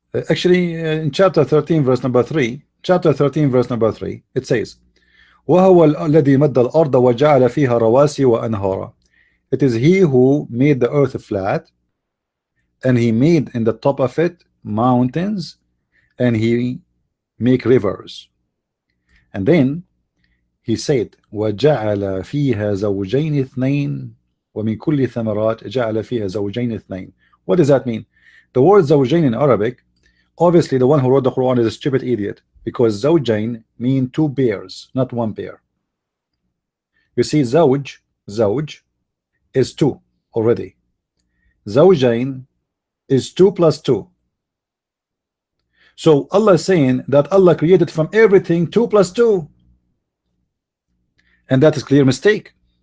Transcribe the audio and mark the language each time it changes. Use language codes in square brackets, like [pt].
[en] Actually, in chapter 13 verse number 3, chapter 13 verse number 3, it says [ar] وَهُوَ الَّذِي مَدَّ الْأَرْضَ وَجَعَلَ فِيهَا رَوَاسِيَ وَأَنْهَارًا. [en] It is he who made the earth flat, and he made in the top of it mountains, and he make rivers. And then he said [ar] وَجَعَلَ فِيهَا زَوْجَيْنِ اثْنَيْنِ وَمِنْ كُلِّ ثَمَرَاتٍ جَعَلَ فِيهَا زَوْجَيْنِ اثْنَيْنِ. [en] What does that mean? The word zawjain in Arabic, obviously the one who wrote the Quran is a stupid idiot, because zawjain mean two pairs, not one pair. You see, zawj is two already. Zawjain is 2 plus 2. So Allah is saying that Allah created from everything 2 plus 2, and that is clear mistake.